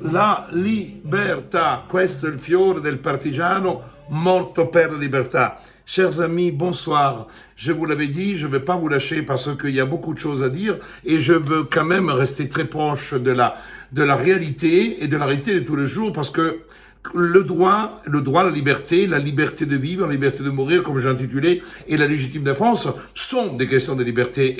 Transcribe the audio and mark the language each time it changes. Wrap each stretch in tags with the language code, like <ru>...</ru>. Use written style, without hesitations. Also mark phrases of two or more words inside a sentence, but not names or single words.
<it>la libertà. Questo è il fiore del partigiano morto per la libertà.</it> <fr>Chers amis, bonsoir. Je vous l'avais dit, je ne vais pas vous lâcher parce qu'il y a beaucoup de choses à dire et je veux quand même rester très proche de la réalité et de la réalité de tous les jours parce que le droit à la liberté de vivre, la liberté de mourir, comme j'ai intitulé, et la légitime défense sont des questions de liberté.</fr>